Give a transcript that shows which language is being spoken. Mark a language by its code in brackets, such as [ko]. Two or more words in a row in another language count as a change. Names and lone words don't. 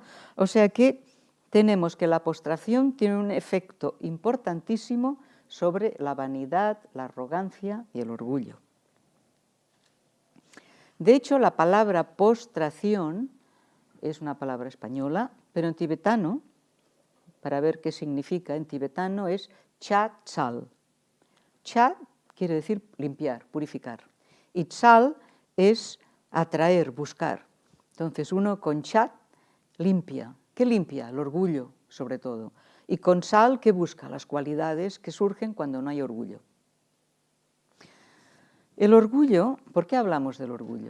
[es] O sea que tenemos que la postración tiene un efecto importantísimo sobre la vanidad, la arrogancia y el orgullo. De hecho, la palabra postración es una palabra española, pero en tibetano, para ver qué significa en tibetano, es [bo] ཕྱག་འཚལ. [es] Cha quiere decir limpiar, purificar. Y tsal es atraer, buscar. Entonces uno con chat limpia. ¿Qué limpia? El orgullo, sobre todo. Y con sal, ¿qué busca? Las cualidades que surgen cuando no hay orgullo. El orgullo, ¿por qué hablamos del orgullo?